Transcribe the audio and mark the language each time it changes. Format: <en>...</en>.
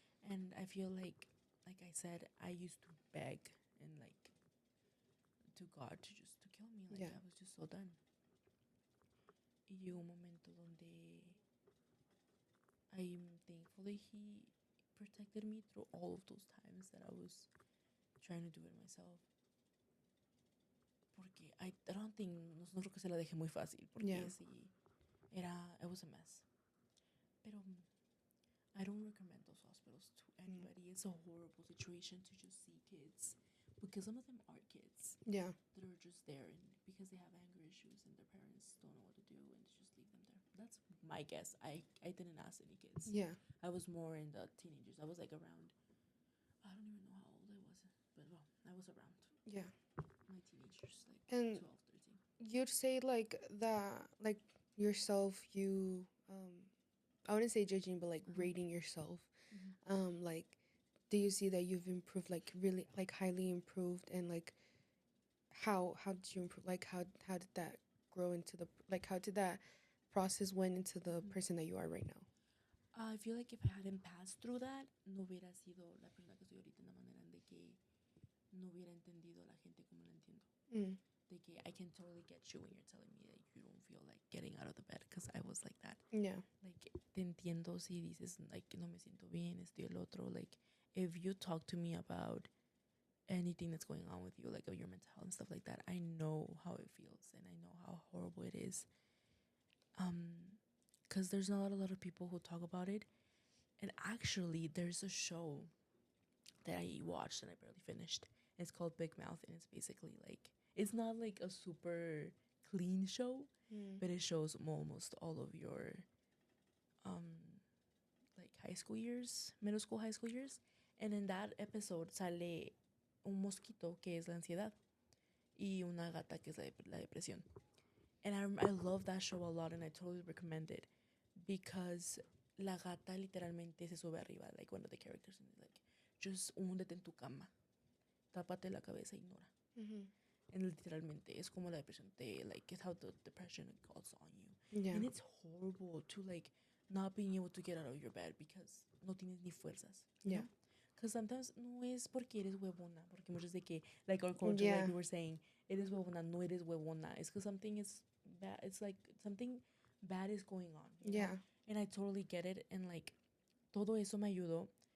<en>And I feel like I said, I used to beg and like to God to kill me. Like I was just so done.</en> <es>Y llegó un momento donde</es> <en>I'm thankful that He protected me through all of those times that I was trying to do it myself. Porque I don't think, no creo que se la dejé muy fácil. Porque sí, it was a mess. Pero I don't recommend those hospitals to anybody. It's a horrible situation to just see kids. Because some of them are kids. Yeah. That are just there and because they have anger issues and their parents don't know what to do and just leave them there. That's my guess. I didn't ask any kids. Yeah. I was more in the teenagers. I was like around, I don't even know how old I was. But well, I was around. Yeah. My teenagers, like and 12, 13. You'd say like that, like yourself, you I wouldn't say judging, but like rating yourself. Like, do you see that you've improved, like really, like highly improved, and like how did you improve? Like how did that grow into the, like how did that process went into the person that you are right now? I feel like if I hadn't passed through that,</en> <es>no hubiera sido la persona que estoy ahorita en la manera de que no hubiera entendido a la gente como la entiendo. De que</es> <en>I can totally get you when you're telling me that you don't feel like getting out of the bed because I was like that. Yeah.</en> <es>Like, te entiendo si dices, like, no me siento bien, esto y el otro. Like,</es> <en>if you talk to me about anything that's going on with you, like your mental health and stuff like that, I know how it feels and I know how horrible it is. Because there's not a lot of people who talk about it. And actually, there's a show that I watched and I barely finished. It's called Big Mouth, and it's basically like, it's not like a super clean show, but it shows almost all of your like high school years, middle school, high school years. And in that episode</en> <es>sale un mosquito que es la ansiedad y una gata que es la depresión.</es> <en>And I love that show a lot and I totally recommend it because</en> <es>la gata literalmente se sube arriba,</es> <en>like one of the characters, and like, just</en> <es>húndete en tu cama, tápate la cabeza, ignora.</es> <en>And</en> <es>literalmente es como la depresión te,</es> <en>like, it's how the depression calls on you. Yeah. And it's horrible to like not being able to get out of your bed because</en> <es>no tienes ni fuerzas.</es> <en>Yeah. Because sometimes</en> <es>no es porque eres huevona, porque muchos de que,</es> <en>like our culture, like we were saying,</en> <es>eres huevona, no eres huevona.</es> <en>It's because something is bad. It's like something bad is going on. Yeah. Know? And I totally get it.</en> <es>And like, todo eso me ayudó.</es>